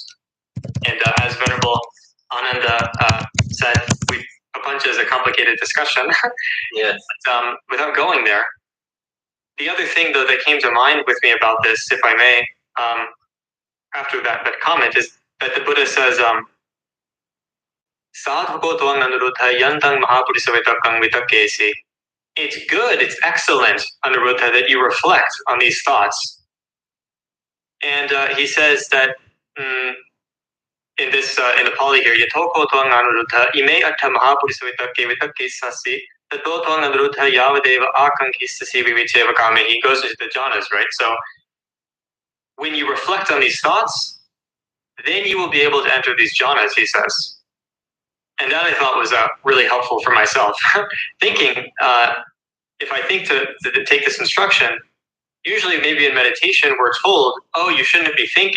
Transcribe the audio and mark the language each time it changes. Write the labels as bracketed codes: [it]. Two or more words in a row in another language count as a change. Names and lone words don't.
[en] And as Venerable Ananda said, Papancha is a complicated discussion. Yes. But, without going there, the other thing, though, that came to mind with me about this, if I may, after that comment, is that the Buddha says, [pi] Sadhuko tvang anuruddha yantang mahapurisavittakang vitakesi. [en] It's good, it's excellent, Anuruddha, that you reflect on these thoughts. And he says that in the Pali here, [pi] Yatoko tvang anuruddha ime atta mahapurisavitakke vitakkesasi tato tvang anuruddha yavadeva akankistasi vivicheva kame. [en] He goes into the jhanas, right? So when you reflect on these thoughts, then you will be able to enter these jhanas, he says. And that I thought was really helpful for myself. Thinking, if I think to take this instruction, usually maybe in meditation we're told, oh, you shouldn't be thinking.